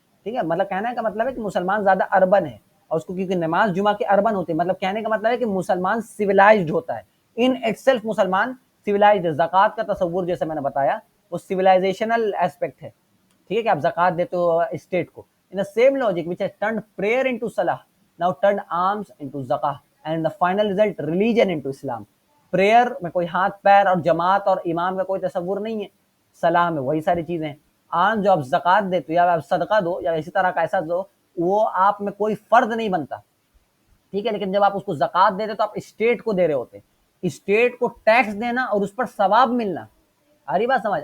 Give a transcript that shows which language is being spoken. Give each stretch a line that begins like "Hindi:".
Urdu: ٹھیک ہے، مطلب کہنے کا مطلب ہے کہ مسلمان زیادہ اربن ہے، اور اس کو کیونکہ نماز جمعہ کے اربن ہوتے ہیں، مطلب کہنے کا مطلب ہے کہ مسلمان سویلائزڈ ہوتا ہے.
English: in itself
Urdu: مسلمان سویلائزڈ ہے. زکوٰۃ کا تصور جیسے میں نے بتایا وہ سویلائزیشنل ایسپیکٹ ہے. ٹھیک ہے، کہ آپ زکوٰۃ دیتے ہو اسٹیٹ کو.
English: In the same logic which has turned prayer into salah now turned alms into zakah and the final result religion into Islam.
Urdu: Prayer میں کوئی ہاتھ پیر اور جماعت اور امام کا کوئی تصور نہیں ہے. صلاح میں وہی ساری چیزیں ہیں. آن جو آپ زکوٰۃ دیتے یا آپ صدقہ دو یا اسی طرح کا ایسا دو، وہ آپ میں کوئی فرض نہیں بنتا. ٹھیک ہے، لیکن جب آپ اس کو زکوٰۃ دیتے تو آپ اسٹیٹ کو دے رہے ہوتے. اسٹیٹ کو ٹیکس دینا اور اس پر ثواب ملنا، اری بات سمجھ.